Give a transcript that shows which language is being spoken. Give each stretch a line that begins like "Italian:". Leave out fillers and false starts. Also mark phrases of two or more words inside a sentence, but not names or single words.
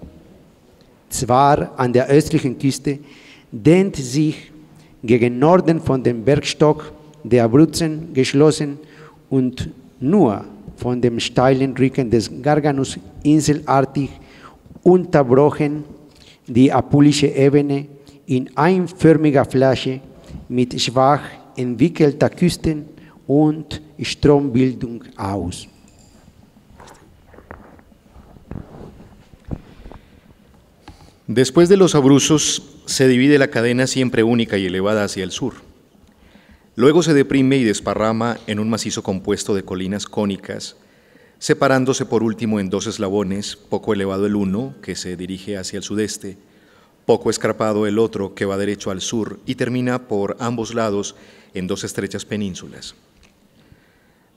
German: Zwar an der östlichen Küste dehnt sich gegen Norden von dem Bergstock der Abruzzen geschlossen und nur von dem steilen Rücken des Garganus inselartig unterbrochen die apulische Ebene in einförmiger Fläche mit schwach entwickelter Küsten und Strombildung aus.
Spanish: Después de los Abruzos se divide la cadena siempre única y elevada hacia el sur. Luego se deprime y desparrama en un macizo compuesto de colinas cónicas, separándose por último en 2 eslabones, poco elevado el uno, que se dirige hacia el sudeste, poco escarpado el otro, que va derecho al sur, y termina por ambos lados en 2 estrechas penínsulas.